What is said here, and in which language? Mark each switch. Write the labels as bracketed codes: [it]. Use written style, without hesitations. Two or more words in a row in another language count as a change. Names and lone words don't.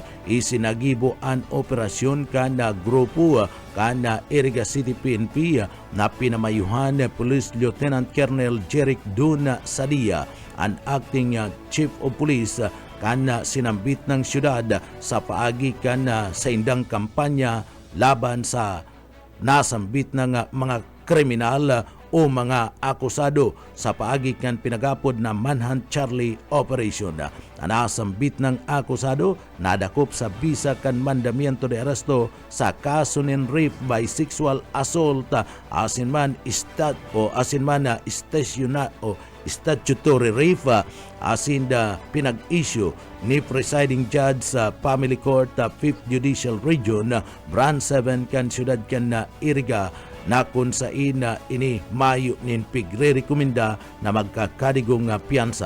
[bik] Isinagibo ang operasyon kan grupo kan Iriga City PNP na pinamayuhan Police Lieutenant Colonel Jeric Dun Sadia, ang [en] acting Chief of Police [bik] kan sinambit ng syudad sa paagi kan sa indang kampanya laban sa nasambit ng mga kriminal o mga akusado sa paagi kan pinagapod na Manhunt Charlie Operation. Nasambit ng akusado nadakop sa bisa kan [es] mandamiento de arresto [bik] sa kaso nin [en] rape by sexual assault [bik] asin man [en] statutory rape [bik] asin pinag-issue ni Presiding Judge sa Family Court 5th Judicial Region Branch 7 kan syudad kan Iriga na kung sa ini mayo nin pigre-rekomenda na magkakadigong piyansa.